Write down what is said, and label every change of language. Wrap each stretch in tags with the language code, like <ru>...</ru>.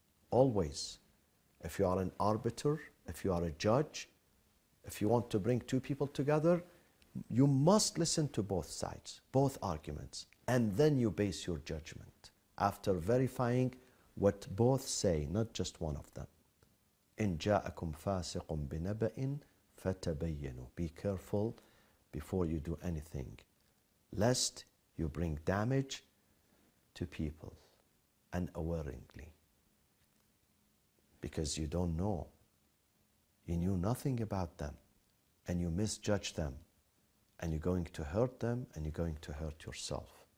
<en>Always, if you are an arbiter, if you are a judge, if you want to bring two people together, you must listen to both sides, both arguments, and then you base your judgment after verifying what both say, not just one of them.</en> <ar>إن جاءكم فاسق بنبأ فتبينوا.</ar> <en>Be careful before you do anything, lest you bring damage to people unawareingly, because you don't know. You knew nothing about them, and you misjudged them, and you're going to hurt them, and you're going to hurt yourself.</en>